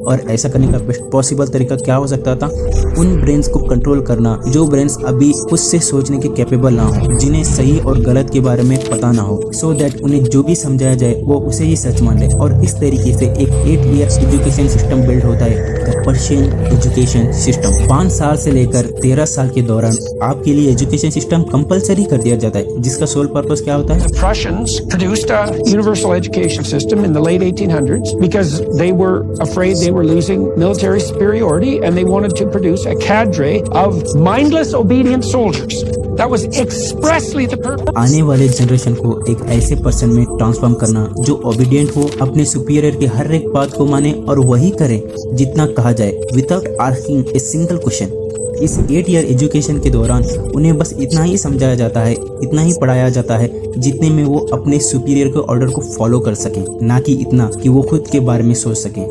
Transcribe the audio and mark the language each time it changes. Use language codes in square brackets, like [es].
[hi] और ऐसा करने का बेस्ट पॉसिबल तरीका क्या हो सकता था? उन ब्रेन्स को कंट्रोल करना जो ब्रेन्स अभी खुद से सोचने के कैपेबल ना हो, जिन्हें सही और गलत के बारे में पता ना हो, [en] so that [hi] उन्हें जो भी समझाया जाए वो उसे ही सच मान ले। और इस तरीके से एक 8 ईयर एजुकेशन सिस्टम बिल्ड होता है, द पर्शियन एजुकेशन सिस्टम। 5 साल से लेकर 13 साल के दौरान आपके लिए एजुकेशन सिस्टम कंपलसरी कर दिया जाता है, जिसका सोल पर्पस क्या होता है? [en] Prussians produced a universal education system in the late 1800s because they were afraid they were losing military superiority and they wanted to produce a cadre of mindless, obedient soldiers. That was expressly the purpose. [hi] आने वाले generation को एक ऐसे person में transform करना जो obedient हो, अपने सुपीरियर के हर एक बात को माने और वही करे जितना कहा जाए, [en] Without asking a single question. [hi] इस 8 ईयर एजुकेशन के दौरान उन्हें बस इतना ही समझाया जाता है, इतना ही पढ़ाया जाता है जितने में वो अपने सुपीरियर के ऑर्डर को फॉलो कर सकें, ना कि इतना कि वो खुद के बारे में सोच सकें।